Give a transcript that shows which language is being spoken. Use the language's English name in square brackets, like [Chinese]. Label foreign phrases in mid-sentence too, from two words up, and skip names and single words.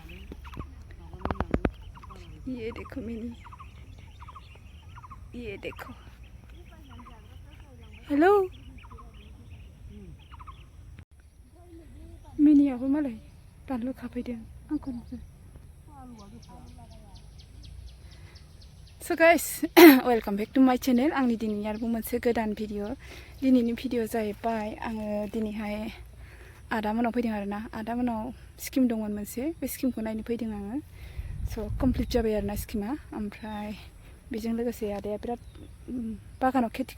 [Hindi] ये देखो मिनी ये देखो [Bodo] हेलो मिनियाबो मालाय बानलु खाफैदों आंखौ नुदों [English] So guys, welcome back to my channel. [Bodo] आंनि दिनै आरोबाव मोनसे गोदान भिडिअ दिनैनि भिडिअ जाहैबाय आङो दिनैहाय आदामोनाव फैदों आरोना आदामोनाव स्किम दंमोन मोनसे बे स्किमखौ नायनो फैदों आङो स' कमप्लिट जाबाय आरोना स्किमा ओमफ्राय बेजों लोगोसे आदाया बिराद बागानाव खेथि